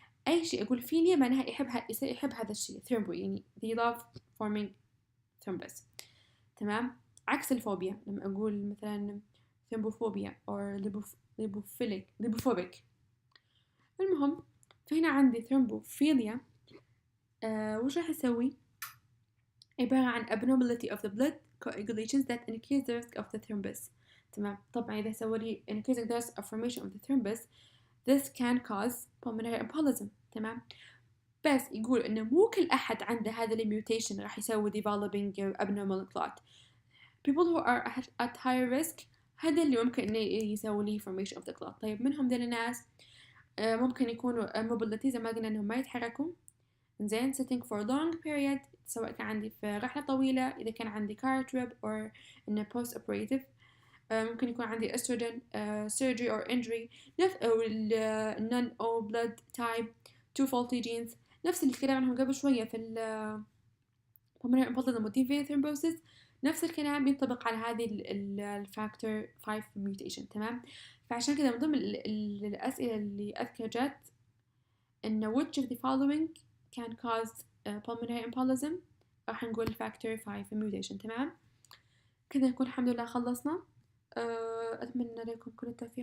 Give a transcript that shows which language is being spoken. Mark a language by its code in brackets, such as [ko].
[ar] أي شيء أقول فيليا معناها يحب هذا الشيء. [en] Thrombo يعني they love forming thrombus. [ar] تمام. عكس الفوبيا لما أقول مثلا ثرومبوفوبيا أو ليبوفوبيك. المهم فهنا عندي ثرومبوفيليا. [en] وش راح أسوي؟ عبارة عن abnormality of the blood coagulations that increase the risk of the thrombus. [ar] تمام. [en] طبعا إذا سوى لي increasing the risk of formation of the thrombus this can cause pulmonary embolism. [ar] تمام. بس يقول إنه مو كل أحد عنده هذا الميوتيشن راح يسوي developing abnormal clot. [en] people who are at higher risk هذا اللي ممكن إنه يسوي لي formation of the clot. [ar] طيب منهم ذي الناس ممكن يكونوا mobility زي ما قلنا إنهم ما يتحركوا. زين sitting for long period سواء كان عندي في رحلة طويلة، إذا كان عندي car trip or إنه post operative. ممكن يكون عندي estrogen surgery or injury أو non O blood type 2 faulty genes، نفس اللي تكلم عنهم قبل شوية في pulmonary embolism و deep thrombosis. نفس الكلام ينطبق على هذه الفاكتور 5 mutation. تمام. فعشان كذا من ضمن الأسئلة اللي أذكر جت إنه which of the following can cause pulmonary embolism، راح نقول factor 5 mutation. تمام. كذا نكون الحمد لله خلصنا. أتمنى لكم كل التوفيق.